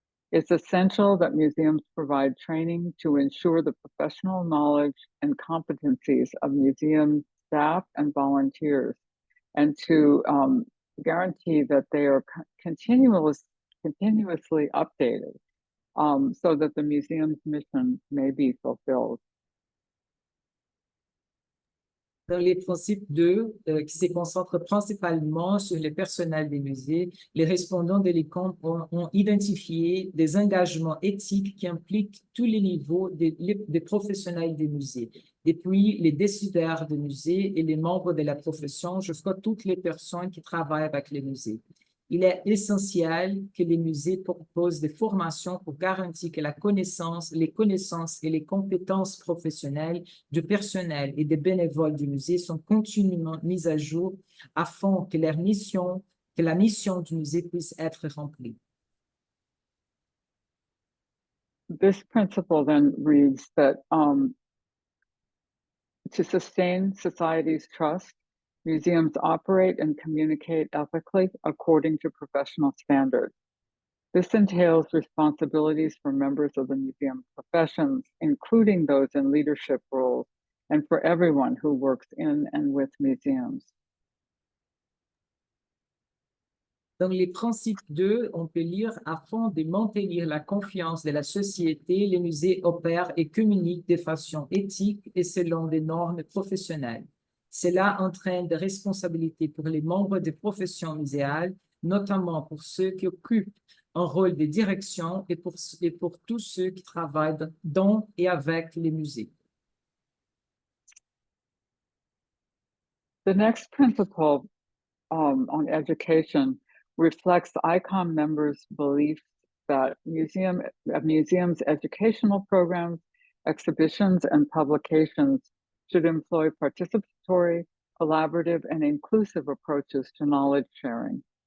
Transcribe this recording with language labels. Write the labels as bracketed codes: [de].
[en] It's essential that museums provide training to ensure the professional knowledge and competencies of museum staff and volunteers, and to guarantee that they are continuously updated so that the museum's mission may be fulfilled. [fr] Dans les principes 2, qui se concentrent principalement sur le personnel des musées, les respondants de l'ICOM ont identifié des engagements éthiques qui impliquent tous les niveaux des professionnels des musées, depuis les décideurs des musées et les membres de la profession jusqu'à toutes les personnes qui travaillent avec les musées. Il est essentiel que les musées proposent des formations pour garantir que les connaissances et les compétences professionnelles du personnel et des bénévoles du musée sont continuellement mises à jour afin que la mission du musée puisse être remplie. [en] This principle then reads that to sustain society's trust, museums operate and communicate ethically according to professional standards. This entails responsibilities for members of the museum professions, including those in leadership roles, and for everyone who works in and with museums. [fr] Dans les principes 2, on peut lire « Afin de maintenir la confiance de la société, les musées opèrent et communiquent de façon éthique et selon des normes professionnelles. Cela entraîne des responsabilités pour les membres des professions muséales, notamment pour ceux qui occupent un rôle de direction et pour tous ceux qui travaillent dans et avec les musées. » [en] The next principle on education reflects ICOM members' beliefs that museums' educational programs, exhibitions, and publications should employ participatory, collaborative, and inclusive approaches to knowledge sharing.